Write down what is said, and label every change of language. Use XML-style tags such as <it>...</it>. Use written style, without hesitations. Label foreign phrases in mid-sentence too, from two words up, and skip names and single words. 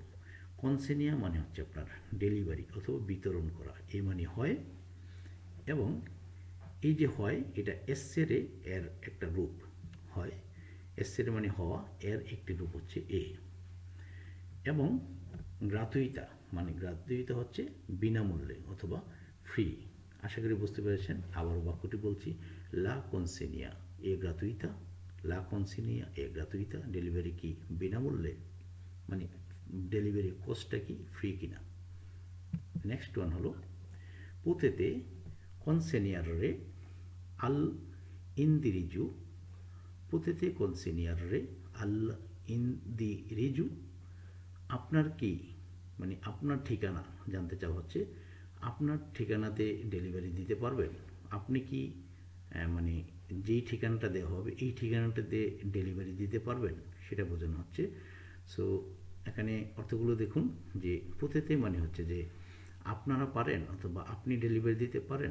<bn>কনসেনিয়া মানে হচ্ছে আপনার ডেলিভারি অথবা বিতরণ করা, এই মানে হয়, এবং এই যে হয় এটা এসেরে এর একটা রূপ হয়, এসেরে মানে হওয়া, এর একটি রূপ হচ্ছে এ, এবং গ্রাতুইতা মানে গ্রাতুইতা হচ্ছে বিনামূল্যে অথবা ফ্রি। আশা করি বুঝতে পেরেছেন। আবার বাক্যটি বলছি,</bn> <it>la consegna è gratuita, la consegna è gratuita,</it> <bn>ডেলিভারি কি বিনামূল্যে, মানে ডেলিভারি কস্টটা কি ফ্রি কিনা।</bn> <en>Next one</en> <it>হলো potete consegnare all'indirizzo, potete consegnare all'indirizzo,</it> <bn>আপনার কি মানে আপনার ঠিকানা জানতে চাওয়া হচ্ছে, আপনার ঠিকানাতে ডেলিভারি দিতে পারবেন, আপনি কি মানে যেই ঠিকানাটা দেওয়া হবে এই ঠিকানাটাতে ডেলিভারি দিতে পারবেন, সেটা বোঝানো হচ্ছে। সো এখানে অর্থগুলো দেখুন, যে potete মানে হচ্ছে যে আপনারা পারেন অথবা আপনি ডেলিভারি দিতে পারেন।</bn>